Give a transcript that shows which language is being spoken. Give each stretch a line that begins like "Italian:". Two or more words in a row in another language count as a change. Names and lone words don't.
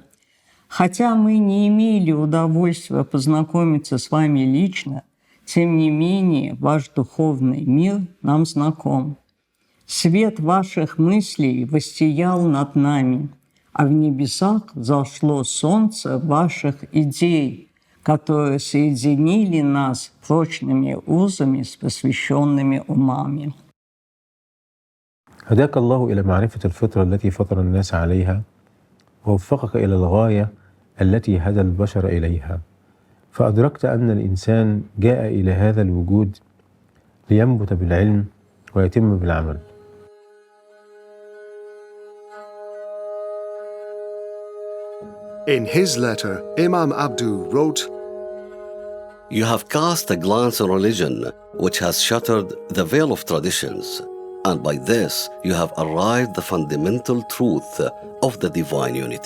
Russian: «Хотя мы не имели удовольствия познакомиться с вами лично, тем не менее ваш духовный мир нам знаком. Свет ваших мыслей воссиял над нами, а в небесах зашло солнце ваших идей, которые соединили нас прочными узами с посвященными умами.
Arabic: هداك الله إلى معرفة الفطرة التي فطر الناس عليها ووفقك إلى الغاية التي هدى البشر إليها، فأدركت أن الإنسان جاء إلى هذا الوجود لينبت بالعلم ويتم بالعمل.
English: In his letter, Imam Abduh wrote, You have cast a glance on religion which has shattered the veil of traditions, and by this you have arrived the fundamental truth of the divine unity.